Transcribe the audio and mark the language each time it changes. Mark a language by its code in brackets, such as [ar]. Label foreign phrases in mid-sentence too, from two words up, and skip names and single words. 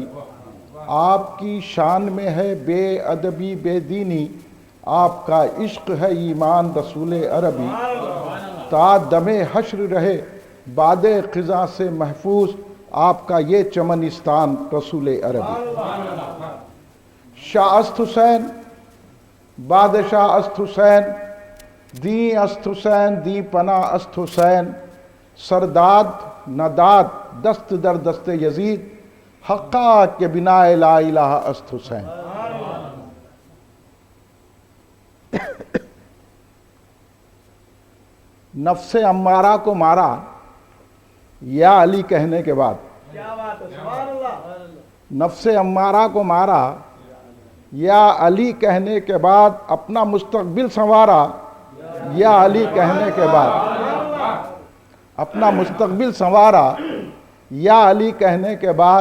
[ur] آپ کی شان میں ہے بے ادبی بے دینی، آپ کا عشق ہے ایمان رسول عربی۔ تا دم حشر رہے باد خزاں سے محفوظ، آپ کا یہ چمنستان رسول عربی۔ [fa] شاہ است حسین بادشاہ است حسین، دیں است حسین دیں پناہ است حسین، سرداد نداد دست در دست یزید، حقا کے بنا لا الہ است حسین۔ [ur] نفس امارہ کو مارا یا علی کہنے کے بعد، نفس امارہ کو مارا یا علی کہنے کے بعد، اپنا مستقبل سنوارا یا علی کہنے کے بعد، اپنا مستقبل سنوارا یا علی کہنے کے بعد۔